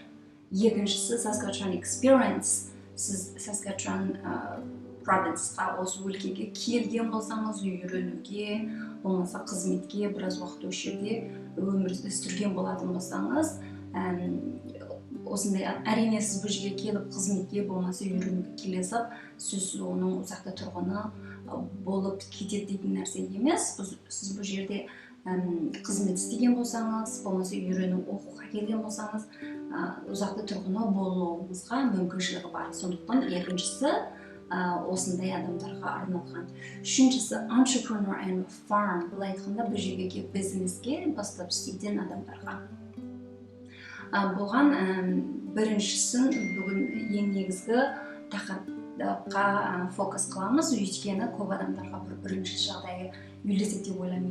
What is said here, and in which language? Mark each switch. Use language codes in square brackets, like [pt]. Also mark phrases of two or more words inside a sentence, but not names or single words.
[kk] Екіншісі Saskatchewan Experience, сіз Saskatchewan провинцияға, осы өлкеге келген болсаңыз, үйренуге, болмаса қызметке біраз уақыт осы жерде өмір сүрген болатын болсаңыз, осындай әрине сіз бұл жерге келіп қызметке болмаса үйренуге келесіп, сіз оның ұзақта тұрғыны болып кетеді дейтін нәрсе емес. Сіз бұл жерде қызмет істеген болсаңыз, болмаса үйрену оқуға келген болсаңыз, ұзақта тұрғыны болуыңызға мүмкіншілігі бар. Сондықтан екіншісі осындай адамдарға арналған. Үшіншісі [en] entrepreneur and farm, [kk] былай айтқанда бұл жерге бизнеске бастап істейтін адамдарға. Болған біріншісін бүгін ең негізгі тақырыпқа фокус қыламыз, өйткені көп адамдарға бірінші жағдайы үйлеседі деп ойлаймын.